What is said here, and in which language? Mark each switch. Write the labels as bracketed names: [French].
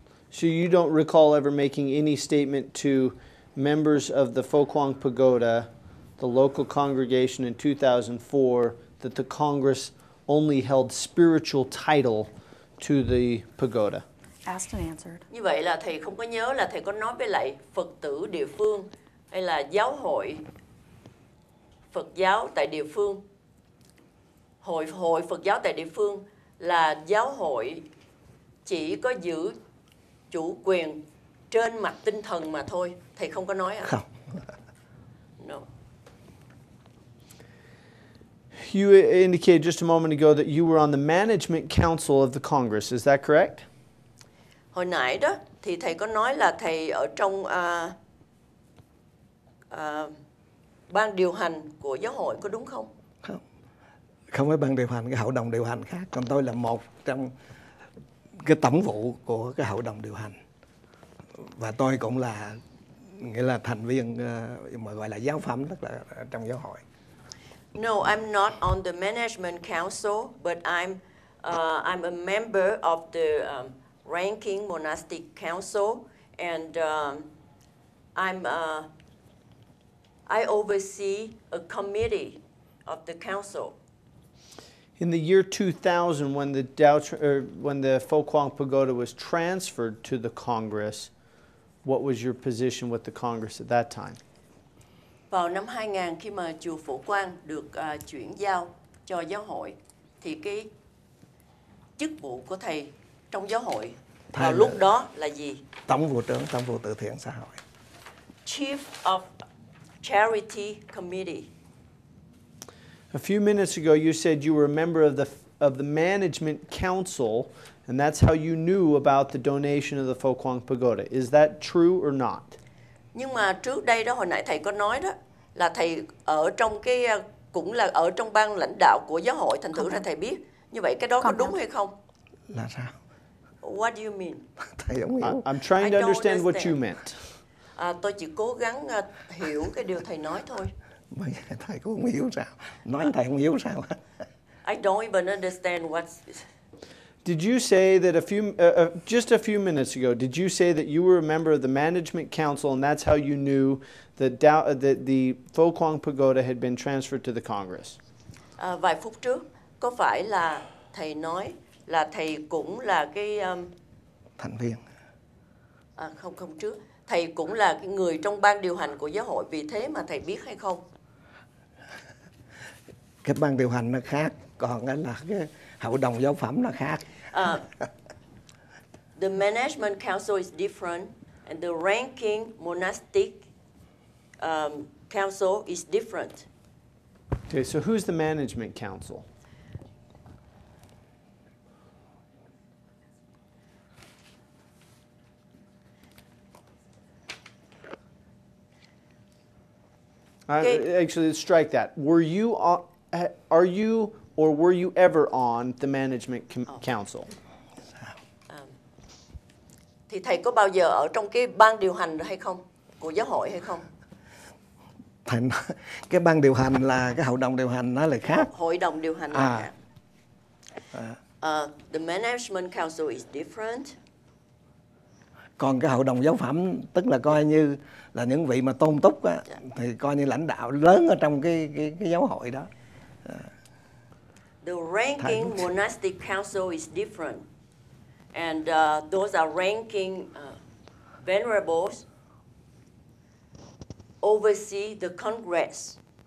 [English] So you don't recall ever making any statement to members of the Phổ Quang Pagoda, the local congregation in 2004, that the Congress only held spiritual title to the pagoda? Asked and answered. [Vietnamese] Như vậy là thầy không có nhớ là thầy có nói với lại Phật tử địa phương hay là giáo hội Phật giáo tại địa phương, hội Phật giáo tại địa phương là giáo hội chỉ có giữ chủ quyền trên mặt tinh thần mà thôi. Thầy không có nói à? Không. [English] No. You indicated just a moment ago that you were on the management council of the Congress. Is that correct? [Vietnamese] Hồi nãy đó thì thầy có nói là thầy ở trong ban điều hành của giáo hội, có đúng không? Không. Không phải ban điều hành, cái hội đồng điều hành khác. Còn tôi là một trong cái tổng vụ của cái hội đồng điều hành. Và tôi cũng là nghĩa là thành viên mà gọi là giáo phẩm, tức là trong giáo hội. [English] No, I'm not on the management council, but I'm a member of the ranking monastic council, and I oversee a committee of the council. In the year 2000, when the Phổ Quang Pagoda was transferred to the Congress, what was your position with the Congress at that time? [Vietnamese] Vào năm 2000 khi mà chùa Phổ Quang được chuyển giao cho giáo hội, thì cái chức vụ của thầy trong giáo hội vào lúc đó là gì? Tổng vụ trưởng, tổng vụ từ thiện xã hội. [English] Chief of Charity Committee. A few minutes ago, you said you were a member of the management council, and that's how you knew about the donation of the Phổ Quang Pagoda. Is that true or not? [Vietnamese] Nhưng mà trước đây đó, hồi nãy thầy có nói đó, là thầy ở trong cái cũng là ở trong ban lãnh đạo của giáo hội, thành thử ra thầy biết. Như vậy cái đó có đúng hay không? Là sao? [English] What do you mean? [Vietnamese] Thầy không hiểu. [English] I'm trying to understand what you meant. [Vietnamese] Tôi chỉ cố gắng hiểu cái điều thầy nói thôi. Thầy cũng không hiểu sao. Nói thầy không hiểu sao. [English] I don't even understand what. Did you say that just a few minutes ago, did you say that you were a member of the management council and that's how you knew that the Phổ Quang Pagoda had been transferred to the Congress? [Vietnamese] Vài phút trước, có phải là thầy nói là thầy cũng là cái thành viên? Không trước. Thầy cũng là cái người trong ban điều hành của giáo hội, vì thế mà thầy biết hay không? Cái ban điều hành nó khác, còn cái là cái hội đồng giáo phẩm nó khác. [English] The management council is different, and the ranking monastic council is different. Okay, so who's the management council? Actually, let's strike that. Are you or were you ever on the management council? [Vietnamese] Thì thầy có bao giờ ở trong cái ban điều hành hay không? Của giáo hội hay không? Thầy nói, cái ban điều hành là cái hội đồng điều hành nó là khác. Hội đồng điều hành là khác. [English] The management council is different. [Vietnamese] Còn cái hội đồng giáo phẩm tức là coi như là những vị mà tôn túc á, thì coi như lãnh đạo lớn ở trong cái giáo hội đó. [English] The ranking monastic council is different, and those are ranking venerables oversee the Congress.